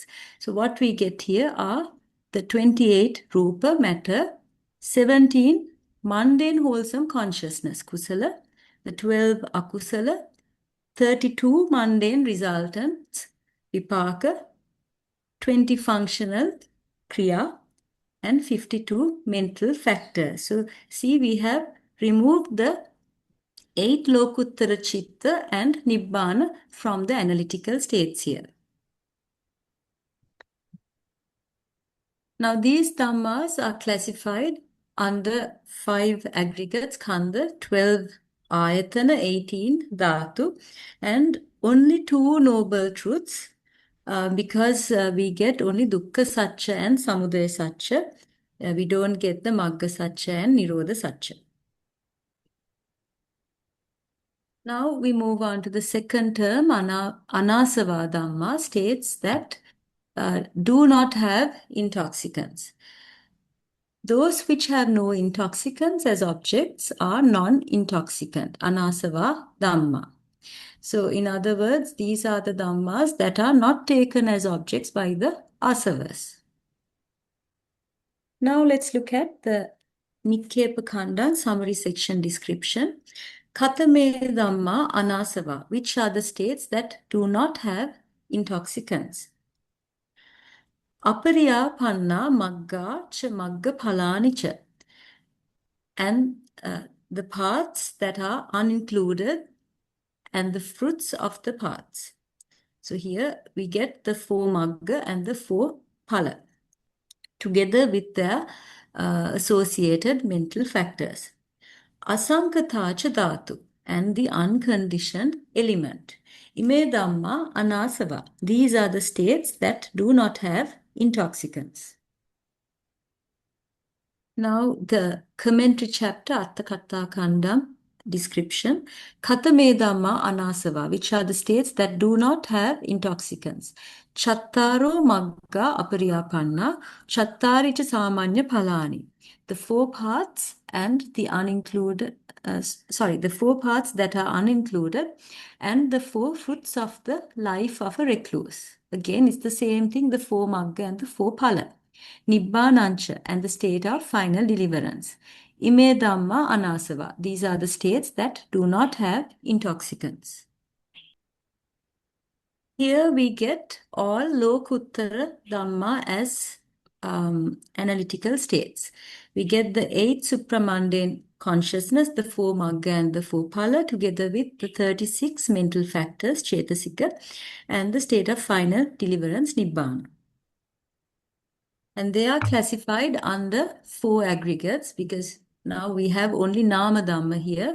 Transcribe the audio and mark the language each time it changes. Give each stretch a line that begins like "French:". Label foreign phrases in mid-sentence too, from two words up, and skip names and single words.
English: So what we get here are the 28 rupa matter, 17 mundane wholesome consciousness kusala, the 12 akusala, 32 mundane resultants vipaka, 20 functional kriya, and 52 mental factors. So see, we have removed the 8
Pali: lokuttara chitta
English: and nibbana from the analytical states here. Now these dhammas are classified under 5 aggregates, khanda, 12 ayatana, 18 dhatu, and only 2 noble truths, because we get only
Pali: dukkha satcha
English: and
Pali: samudaya satcha.
English: We don't get the
Pali: magga satcha
English: and
Pali: nirodha satcha.
English: Now we move on to the second term,
Pali: Āsava Dhamma,
English: states that do not have intoxicants. Those which have no intoxicants as objects are non-intoxicant,
Pali: anasava dhamma.
English: So in other words, these are the dhammas that are not taken as objects by the asavas. Now let's look at the Nikkepakandan summary section description.
Pali: Katame dhamma anasava,
English: which are the states that do not have intoxicants.
Pali: Apariyapanna magga cha magga phalani cha.
English: And the paths that are unincluded and the fruits of the paths. So here we get the 4 magga and the 4 phala together with their associated mental factors.
Pali: Asaṅkataca dhatu
English: and the unconditioned element.
Pali: Ime dhamma anasava.
English: These are the states that do not have intoxicants. Now the commentary chapter, Atthasālinī description.
Pali: Katame dhamma anasava,
English: which are the states that do not have intoxicants.
Pali: Chattaro magga apariyapanna, chattari cha samanya phalani.
English: The 4 paths and the unincluded, the 4 paths that are unincluded and the 4 fruits of the life of a recluse. Again, it's the same thing, the 4 magga and the 4 phala. Nibbānancha and the state of final deliverance.
Pali: Ime dhamma anasava.
English: These are the states that do not have intoxicants. Here we get all
Pali: lokuttara dhamma
English: as analytical states. We get the 8 supramundane consciousness, the 4 magga and the 4 phala, together with the 36 mental factors, cetasika, and the state of final deliverance, nibbāna. And they are classified under 4 aggregates because now we have only
Pali: Nama Dhamma
English: here.